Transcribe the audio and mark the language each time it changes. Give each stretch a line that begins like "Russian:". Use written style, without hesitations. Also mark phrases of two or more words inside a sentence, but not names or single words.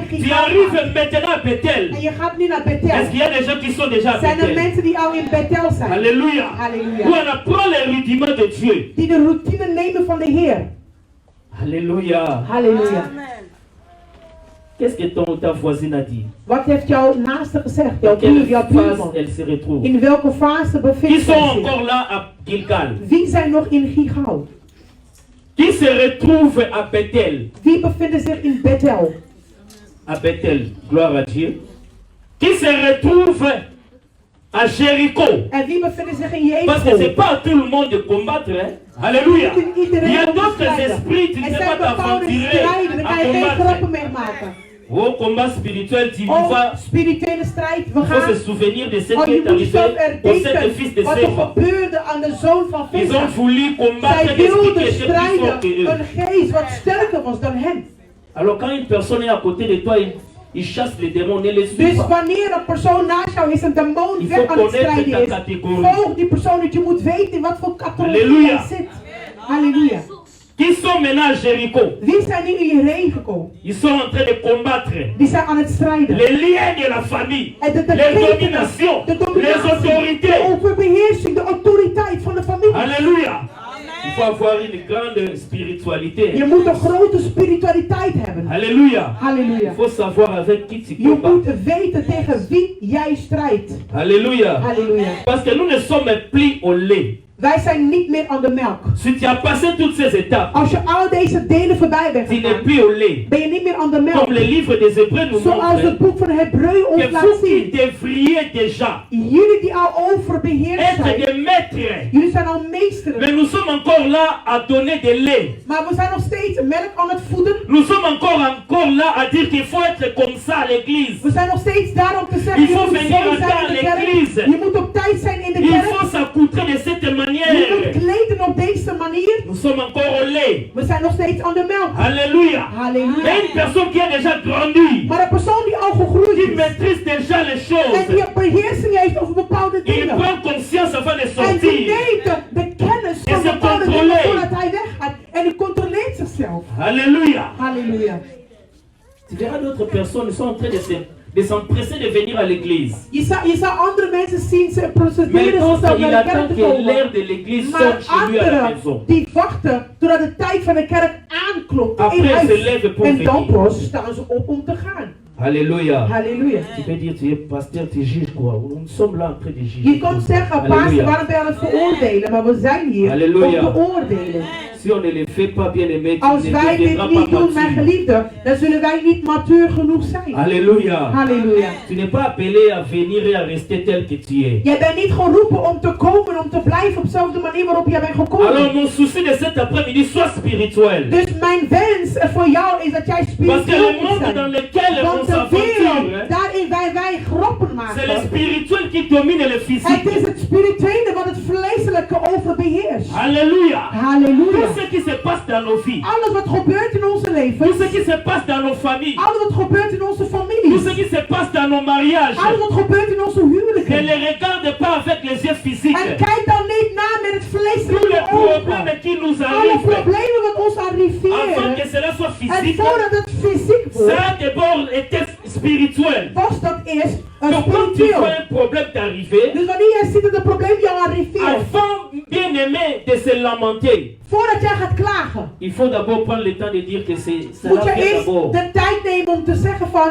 French: tu
Dutch: Gilgal
French: arrives
Dutch: gaat
French: maintenant à Bethel.
Dutch: en je gaat nu naar Bethel,
French: Est-ce qu'il y a des gens qui sont déjà à
Dutch: zijn er
French: Bethel?
Dutch: mensen die al in Bethel zijn.
French: Alléluia.
Dutch: Halleluja.
French: Où on apprend les rudiments de Dieu.
Dutch: Die de routine nemen van de Heer.
French: Alléluia.
Dutch: Halleluja.
French: Qu'est-ce que ta voisine a dit?
Dutch: Wat heeft jouw naaste gezegd? Jouw
French: Dans quelle
Dutch: buur, jouw
French: phase
Dutch: buurman?
French: elle se retrouve?
Dutch: In welke fase
French: Qui
Dutch: bevindt
French: sont
Dutch: zij zich?
French: encore là à Gilgal?
Dutch: Wie zijn nog in Gilgal?
French: Qui se retrouve à Bethel?
Dutch: Wie bevinden zich in Bethel?
French: À Bethel, gloire à Dieu. Qui se retrouve à Jéricho?
Dutch: En wie bevinden zich in
French: Parce que c'est
Dutch: Jericho?
French: pas à tout le monde de combattre, hein? Alléluia.
Dutch: Niet in iedereen
French: Il y a
Dutch: om te
French: d'autres
Dutch: strijden.
French: esprits, tu ne
Dutch: Er
French: sais
Dutch: zijn
French: pas
Dutch: bepaalde
French: t'aventurer
Dutch: strijden, daar
French: à
Dutch: kan je geen
French: combattre.
Dutch: grappen mee maken.
French: Au combat spirituel, tu
Dutch: Oh,
French: vas.
Dutch: spirituele strijd, we
French: Il faut se
Dutch: gaan.
French: souvenir de ce
Dutch: Want
French: qui
Dutch: je
French: est
Dutch: moet
French: arrivé
Dutch: jezelf
French: aux sept fils de
Dutch: erdenken wat er
French: Séva.
Dutch: gebeurde aan de zoon van
French: Ils ont
Dutch: Visa.
French: voulu combattre
Dutch: Zij
French: l'esprit qui
Dutch: wilden
French: était plus fort
Dutch: strijden
French: que eux.
Dutch: een geest wat sterker was dan hen.
French: Alors quand une personne est à côté de toi, il chasse les démons, ne les suit
Dutch: Dus
French: pas.
Dutch: wanneer een persoon naast jou is, een demon
French: Il
Dutch: weg
French: faut
Dutch: aan het
French: connaître
Dutch: strijden
French: ta
Dutch: is,
French: catégorie.
Dutch: volg die persoon dat je moet weten in wat voor categorie Halleluja. hij zit. Halleluja.
French: Qui sont maintenant à Jéricho.
Dutch: Wie zijn nu in je regen gekomen?
French: Ils sont en train de combattre
Dutch: Die zijn aan het strijden.
French: les liens de la famille,
Dutch: En de
French: les
Dutch: ketenen,
French: dominations,
Dutch: de
French: les
Dutch: dominatie, de
French: autorités.
Dutch: overbeheersing, de autoriteit van de familie.
French: Alléluia. Il faut avoir une grande spiritualité.
Dutch: Je moet een grote spiritualiteit hebben.
French: Alléluia.
Dutch: Halleluja.
French: Il faut savoir avec qui tu
Dutch: Je
French: combats.
Dutch: moet weten tegen wie jij strijdt.
French: Alléluia.
Dutch: Halleluja.
French: Parce que nous ne sommes plus au lait.
Dutch: Wij zijn niet meer aan de melk.
French: Si tu as passé toutes ces étapes,
Dutch: Als je al deze delen voorbij bent
French: tu n'es
Dutch: gegaan,
French: plus au lait.
Dutch: ben je niet meer aan de
French: Comme
Dutch: melk.
French: le livre des Hébreux nous
Dutch: Zoals
French: montre
Dutch: het boek van Hebreeën ons
French: que
Dutch: laat
French: vous qui
Dutch: zien.
French: devriez déjà
Dutch: Jullie die al overbeheerst
French: être
Dutch: zijn,
French: des maîtres,
Dutch: jullie zijn al meesteren.
French: mais nous sommes encore là à donner de lait.
Dutch: Maar we zijn nog steeds melk aan het voeden.
French: Nous sommes encore là à dire qu'il faut être comme ça à l'église.
Dutch: We zijn nog steeds daar om te zeggen,
French: Il
Dutch: je
French: faut
Dutch: moet
French: venir
Dutch: zo
French: en
Dutch: zijn
French: temps
Dutch: in de
French: à
Dutch: kerk.
French: l'église.
Dutch: Je moet op tijd zijn in de
French: Il
Dutch: kerk.
French: faut s'accoutrer de cette
Dutch: Je moet
French: manière.
Dutch: kleden op deze manier.
French: Nous sommes encore au lait.
Dutch: We zijn nog steeds aan de melk.
French: Alléluia.
Dutch: Halleluja.
French: Mais une personne qui a déjà grandi,
Dutch: Maar een persoon die al gegroeid
French: qui
Dutch: is
French: maîtrise déjà les
Dutch: en
French: choses,
Dutch: die een beheersing heeft over bepaalde
French: il
Dutch: dingen.
French: prend conscience avant de
Dutch: En die
French: sortir.
Dutch: neemt de kennis van En ze bepaalde dingen controleert. voordat hij weggaat. En die controleert zichzelf.
French: Alléluia.
Dutch: Halleluja.
French: Tu verras d'autres personnes sont en train de s'empresser de venir à l'église.
Dutch: Je zou andere mensen zien, ze
French: Mais
Dutch: procederen
French: quand
Dutch: zichzelf
French: il
Dutch: naar de kerk
French: attend
Dutch: te
French: que l'heure
Dutch: komen.
French: de l'église
Dutch: Maar
French: sorte chez lui à la
Dutch: anderen
French: maison.
Dutch: die wachten totdat de tijd van de kerk aanklopt in
French: Après, ze lèvent
Dutch: huis.
French: pour
Dutch: En dan
French: venir.
Dutch: pas staan ze op om te gaan.
French: Alléluia.
Dutch: Halleluja.
French: Tu peux dire, tu es pasteur, tu juges quoi? Nous sommes là en train de juger.
Dutch: Je kan zeggen, pastor, Halleluja. waarom ben je aan het veroordelen? Maar we zijn hier Halleluja. om te oordelen.
French: Si on ne le fait pas bien aimé, tu
Dutch: Als
French: ne
Dutch: wij dit
French: deviendras
Dutch: niet
French: pas
Dutch: doen, mijn
French: mature.
Dutch: geliefde, dan zullen wij niet matuur genoeg zijn.
French: Alléluia.
Dutch: Halleluja.
French: Tu n'es pas appelé à venir et à rester tel que tu es.
Dutch: Jij bent niet geroepen om te komen, om te blijven op dezelfde manier waarop jij bent
French: Alors
Dutch: gekomen.
French: mon souci de cet après-midi, sois spirituel.
Dutch: Dus mijn wens voor jou is dat jij
French: Parce que
Dutch: spiritueel
French: le
Dutch: moet
French: monde dans
Dutch: zijn.
French: lequel on
Dutch: Want de
French: s'aventure,
Dutch: wereld, daarin wij grappen
French: c'est le
Dutch: maken.
French: spirituel qui domine le
Dutch: Het
French: physique.
Dutch: is het spirituele wat het vleeselijke overbeheerst.
French: Alléluia.
Dutch: Halleluja.
French: Tout ce qui se passe dans nos vies,
Dutch: Alles wat gebeurt in onze
French: tout
Dutch: leven,
French: ce qui se passe dans nos familles,
Dutch: alles wat gebeurt in onze
French: tout ce
Dutch: families,
French: qui se passe dans nos mariages,
Dutch: alles wat gebeurt in onze
French: ne
Dutch: huwelijken.
French: les regarde pas avec les yeux physiques.
Dutch: En kijk dan niet na met het
French: Tous les
Dutch: vleeselijke ogen.
French: problèmes qui nous
Dutch: Alle
French: arrivent,
Dutch: problemen wat ons
French: avant
Dutch: arriveren.
French: que cela soit
Dutch: En
French: physique,
Dutch: voordat het fysiek wordt,
French: ça d'abord était spirituel.
Dutch: was dat eerst
French: Donc quand tu
Dutch: spiritueel.
French: vois un problème t'arriver,
Dutch: Dus wanneer jij ziet dat het probleem jou arriveert,
French: avant bien aimé de se lamenter,
Dutch: voordat jij gaat klagen,
French: il faut d'abord prendre le temps de dire que
Dutch: moet
French: cela
Dutch: je
French: vient
Dutch: eerst
French: d'abord.
Dutch: de tijd nemen om te zeggen van,